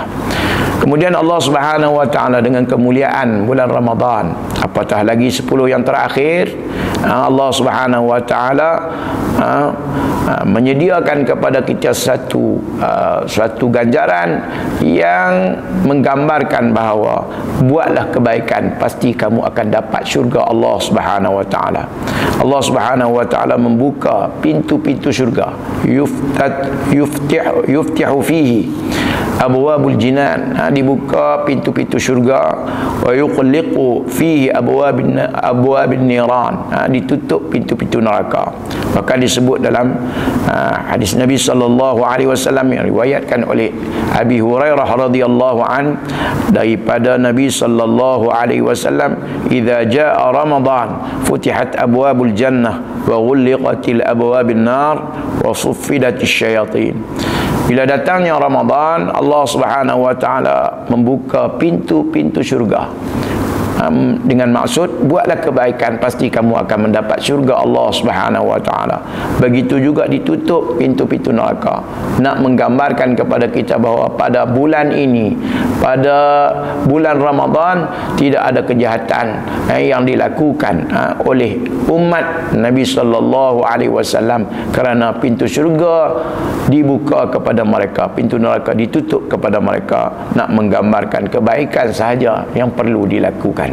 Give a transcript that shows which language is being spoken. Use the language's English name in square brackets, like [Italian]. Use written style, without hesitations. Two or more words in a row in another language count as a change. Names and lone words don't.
[Malay] Kemudian Allah [Arabic] سبحانه وتعالى [Malay] dengan kemuliaan bulan Ramadan, apatah lagi 10 yang terakhir, Allah [Arabic] سبحانه وتعالى [Malay] menyediakan kepada kita suatu ganjaran yang menggambarkan bahawa buatlah kebaikan, pasti kamu akan dapat syurga Allah [Arabic] سبحانه وتعالى. [Malay] Allah [Arabic] سبحانه وتعالى [Malay] membuka pintu-pintu syurga, [Arabic] يفتح فيه أبواب الجنان, [Malay] dibuka pintu-pintu syurga, [Arabic] ويغلق فيه أبواب النيران, [Malay] ditutup pintu-pintu neraka. Bahkan disebut dalam hadis Nabi [Arabic] صلى الله عليه وسلم [Malay] yang riwayatkan oleh Abi Hurairah [Arabic] رضي الله عنه, [Malay] daripada Nabi [Arabic] صلى الله عليه وسلم, إذا جاء رمضان فتحت أبواب الجنة وغلقت أبواب النار وصفدت الشياطين. [Malay] Bila datangnya Ramadan, Allah [Arabic] سبحانه وتعالى [Malay] membuka pintu-pintu syurga. Dengan maksud buatlah kebaikan, pasti kamu akan mendapat syurga Allah [Arabic] سبحانه وتعالى. [Malay] Begitu juga ditutup pintu-pintu neraka, nak menggambarkan kepada kita bahawa pada bulan ini, pada bulan Ramadan, tidak ada kejahatan yang dilakukan oleh umat Nabi [Arabic] صلى الله عليه وسلم, [Malay] kerana pintu syurga dibuka kepada mereka, pintu neraka ditutup kepada mereka, nak menggambarkan kebaikan sahaja yang perlu dilakukan.